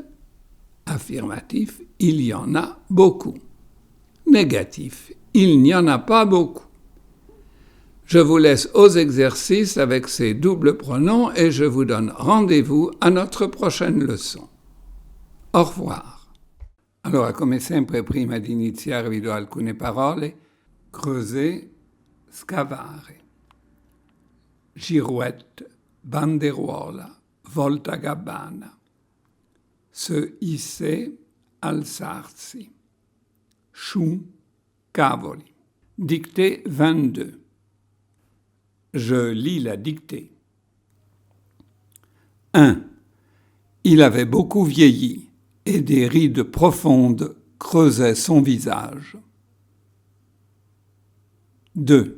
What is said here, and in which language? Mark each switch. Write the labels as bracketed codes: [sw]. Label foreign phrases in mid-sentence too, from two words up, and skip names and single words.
[fr] Affirmatif, il y en a beaucoup. Négatif, il n'y en a pas beaucoup. Je vous laisse aux exercices avec ces doubles pronoms et je vous donne rendez-vous à notre prochaine leçon. Au revoir. [it] Allora, come sempre, prima di iniziare vi do alcune parole. Creuser, scavare. Girouette, banderuola, voltagabbana. Se hisser, alzarsi. Chou, cavoli. [fr] Dictée 22. Je lis la dictée. 1. Il avait beaucoup vieilli et des rides profondes creusaient son visage. 2.